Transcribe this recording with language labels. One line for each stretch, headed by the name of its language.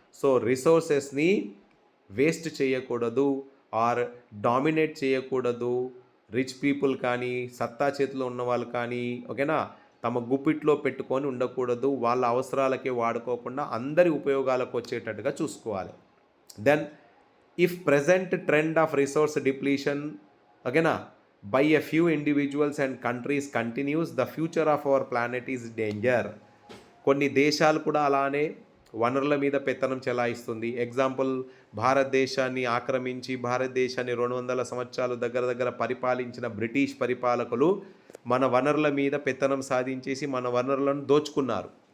Telugu: So రిసోర్సెస్ని waste చేయకూడదు are dominate చేయకూడదు. Rich people కానీ, సత్తా చేతిలో ఉన్న వాళ్ళు కానీ ఓకేనా తమ గుప్పిట్లో పెట్టుకొని ఉండకూడదు. వాళ్ళ అవసరాలకే వాడుకోకుండా అందరి ఉపయోగాలకు వచ్చేటట్టుగా చూసుకోవాలి.
English: Then if present trend of resource depletion ఓకేనా by a few individuals and countries continues, the future of our planet is danger.
Telugu: కొన్ని దేశాలు కూడా అలానే వనరుల మీద పెత్తనం చెలాయిస్తుంది. ఎగ్జాంపుల్, భారతదేశాన్ని ఆక్రమించి భారతదేశాన్ని 200 సంవత్సరాలు దగ్గర పరిపాలించిన బ్రిటిష్ పరిపాలకులు మన వనరుల మీద పెత్తనం సాధించేసి మన వనరులను దోచుకున్నారు.